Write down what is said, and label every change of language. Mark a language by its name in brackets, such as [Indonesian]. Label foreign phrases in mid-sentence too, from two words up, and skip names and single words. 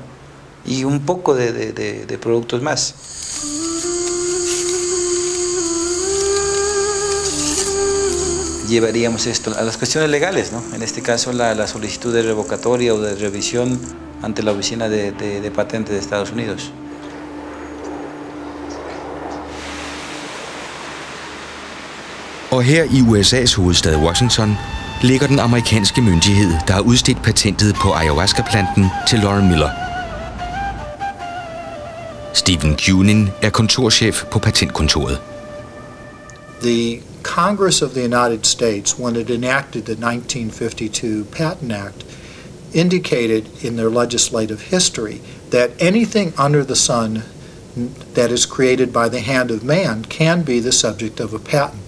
[Spanish] Y un poco de productos más. Llevaríamos esto a las cuestiones legales, ¿no? En este caso la solicitud de revocatoria o de revisión ante la Oficina de Patentes de Estados Unidos. [Danish] Og her i USA's hovedstad Washington ligger den amerikanske myndighed, der har udstedt patentet på ayahuasca-planten til Lauren Miller. Stephen Kunin er kontorchef på patentkontoret. [English] The Congress of the United States, when it enacted the 1952 Patent Act, indicated in their legislative history that anything under the sun that is created by the hand of man can be the subject of a patent.